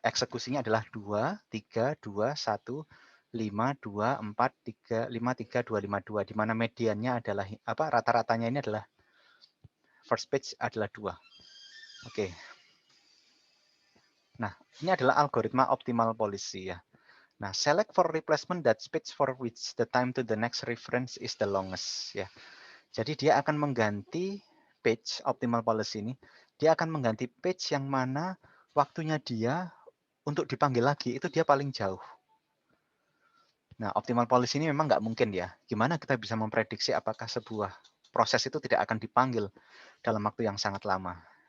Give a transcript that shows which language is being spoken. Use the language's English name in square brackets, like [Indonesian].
[Indonesian] Eksekusinya adalah 2 3 2 1 5 2 4 3 5 3 2 5 2, di mana mediannya adalah apa, rata-ratanya ini adalah first page adalah 2. Oke. Nah, ini adalah algoritma optimal policy ya. [English] Nah, select for replacement that page for which the time to the next reference is the longest ya. [Indonesian] Jadi dia akan mengganti page optimal policy ini, dia akan mengganti page yang mana waktunya dia untuk dipanggil lagi itu dia paling jauh. Nah, optimal policy ini memang nggak mungkin ya. Gimana kita bisa memprediksi apakah sebuah proses itu tidak akan dipanggil dalam waktu yang sangat lama.